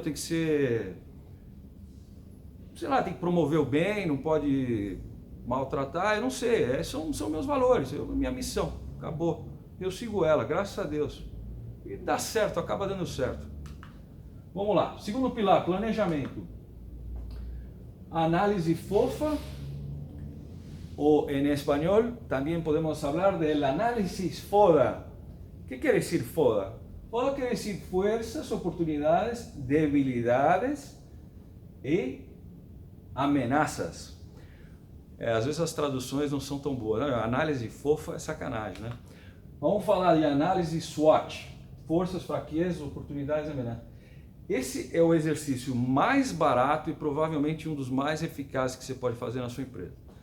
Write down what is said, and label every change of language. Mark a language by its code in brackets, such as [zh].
[pt] Tem que ser, sei lá, tem que promover o bem, não pode maltratar, eu não sei, são meus valores, minha missão, acabou. Eu sigo ela, graças a Deus. E dá certo, acaba dando certo. Vamos lá, segundo pilar, planejamento. Análise fofa, [es] o en español también podemos hablar del análisis FODA. ¿Qué quiere decir FODA? FODA quiere decir fuerzas, oportunidades, debilidades e amenazas. [pt] Às vezes as traduções não são tão boas, né? Análise fofa é sacanagem, né? Vamos falar de análise SWOT, forças, fraquezas, oportunidades e ameaças. Esse é o exercício mais barato e provavelmente um dos mais eficazes que você pode fazer na sua empresa.